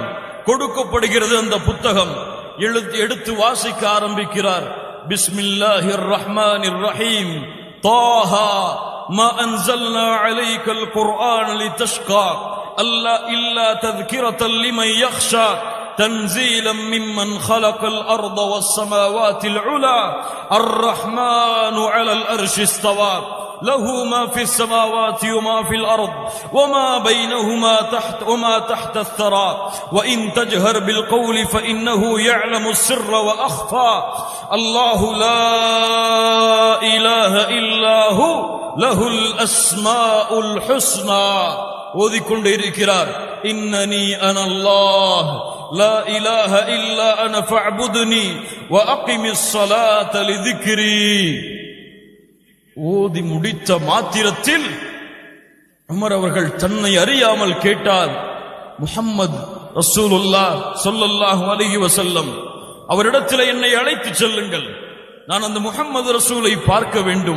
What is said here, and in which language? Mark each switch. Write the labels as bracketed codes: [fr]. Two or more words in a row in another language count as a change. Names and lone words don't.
[ta] கொடுக்கப்படுகிறது அந்த புத்தகம். எடுத்து வாசிக்க ஆரம்பிக்கிறார். [ar] بسم الله الرحمن الرحيم طه ما أنزلنا عليك القرآن لتشقى إلا தذكرةً لمن يخشى تنزيلا ممن خلق الأرض والسماوات العلى الرحمن على الأرش استوى له ما في السماوات وما في الأرض وما بينهما وما تحت الثرى وإن تجهر بالقول فإنه يعلم السر وأخفى الله لا إله إلا هو له الأسماء الحسنى. [ta] ஓதிக்கொண்டே இருக்கிறார். [ar] إنني أنا الله لا إله إلا أنا فاعبدني وأقم الصلاة لذكري. [ta] ஓதி முடித்த மாத்திரத்தில் உமர் அவர்கள் தன்னை அறியாமல் கேட்டார், முஹம்மது [ar] رسول الله صلى الله عليه وسلم [ta] அவரிடத்தில் என்னை அழைத்து செல்லுங்கள், நான் அந்த முஹம்மது ரசூலை பார்க்க வேண்டும்.